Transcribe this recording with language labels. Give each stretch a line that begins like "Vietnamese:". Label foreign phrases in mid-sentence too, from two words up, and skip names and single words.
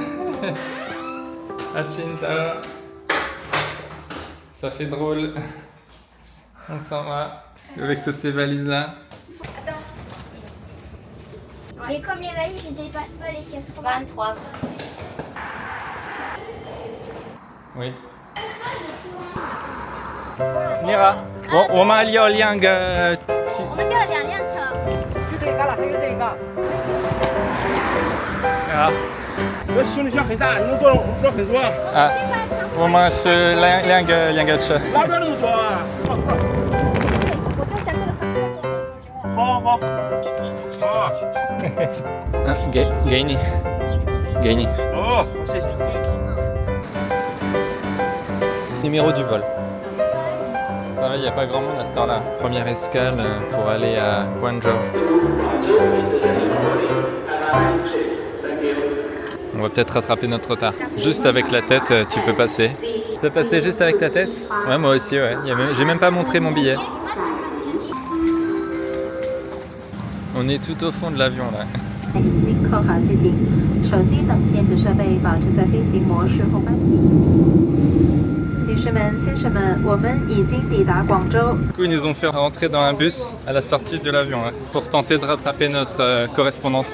French: À Qingdao. Ça fait drôle. On s'en va avec toutes ces valises là. Attends. Mais comme les valises ne dépassent pas les 23. Oui.
Chinese: Mira, 我们要2个。我们叫了2辆车。就这个了，还有这个。好。我行李箱很大，你能装很多。啊，我们是两个车。哪边那么多啊？我就想这个很多。好好好。好。给你。哦，谢谢。
French: Numéro du vol. Ça va, il n'y a pas grand monde à cette heure-là. Première escale pour aller à Guangzhou. On va peut-être rattraper notre retard. Juste avec la tête, tu peux passer. Ça passait juste avec ta tête? Ouais, moi aussi, ouais. J'ai même pas montré mon billet. On est tout au fond de l'avion là.
Chinese: 您扣好自己，手机等电子设备保持在飞行模式后半。女士们、先生们，我们已经抵达广州。
French: Du coup, ils nous ont fait rentrer dans un bus à la sortie de l'avion hein, pour tenter de rattraper notre correspondance.